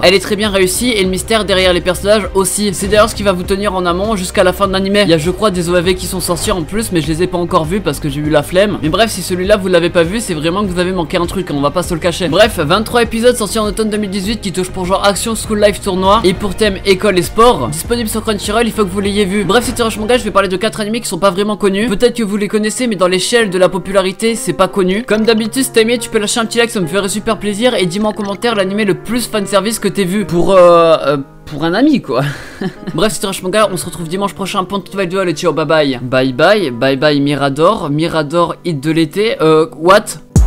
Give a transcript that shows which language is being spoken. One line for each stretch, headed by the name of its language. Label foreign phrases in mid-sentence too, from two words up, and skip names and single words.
French: Elle est très bien réussie et le mystère derrière les personnages aussi. C'est d'ailleurs ce qui va vous tenir en amont jusqu'à la fin de l'anime. Il y a je crois des OAV qui sont sortis en plus mais je les ai pas encore vus parce que j'ai eu la flemme. Mais bref, si celui-là vous l'avez pas vu, c'est vraiment que vous avez manqué un truc, hein, on va pas se le cacher. Bref, 23 épisodes sortis en automne 2018 qui touchent pour genre action,
English: school life,
French: tournoi et pour thème école et sport. Disponible sur Crunchyroll, il faut que vous l'ayez vu. Bref, c'était Rush Manga, je vais parler de 4 animés qui sont pas vraiment connus. Peut-être que vous les connaissez mais dans l'échelle de la popularité c'est pas connu. Comme d'habitude, si t'as aimé, tu peux lâcher un petit like, ça me ferait super plaisir. Et dis-moi en commentaire l'animé le plus fanservice que t'aies vu pour un ami quoi. Bref, c'était Rush Manga, on se retrouve dimanche prochain pour une nouvelle vidéo. Allez ciao,
English: bye bye. Bye bye, bye bye
French: Mirador, Mirador hit de l'été.
English: What?